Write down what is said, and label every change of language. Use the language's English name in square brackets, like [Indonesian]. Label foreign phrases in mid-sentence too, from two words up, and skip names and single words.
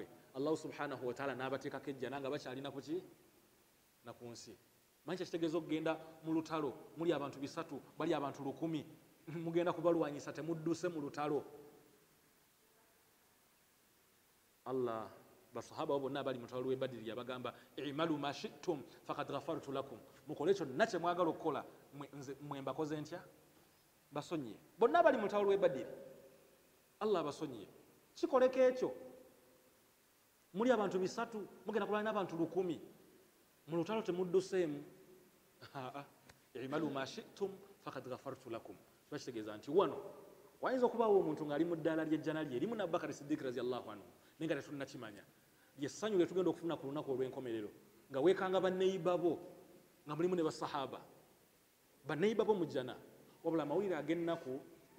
[Ganda] Allah [Arabic] سبحانه وتعالى [Ganda] n'abateekako ejjana nga bakyalina ku ki na ku nsi. Manyi kitegeeza okugenda mu lutalo muli abantu 300 bali abantu 100 mugenda kubalwanyisa temudduse mu lutalo. Allah basahaba bonna abali mu lutalo lw'e Badiri yabagamba [Arabic] اعملوا ما شئتم فقد غفرت لكم, [Ganda] mukole kyonna kye mwagala okukola mwe mbakoze ntya basonyiye bonna bali mu lutalo lw'e Badiri Allah basonyiye kikoleko ekyo muli abantu 3 mugenda kulwana n'abantu 100 mu lutalo temudduseemu [Arabic] اعملوا ما شئتم فقد غفرت لكم [Ganda] bakitegeeza nti wano wayinza okubaawo omuntu ng'ali mu ddaala ly'ejjana lye erimu Abubakar Siddiq [Arabic] رضي الله عنه [Ganda] naye nga tetunnakimanya lyessanyu lye tugenda okufuna ku lunaku olw'enkomerero nga weekanga banneeyibabo nga mulimu ne basahaba banneeyibabo mu jjana wabula amawulire ag'ennaku ye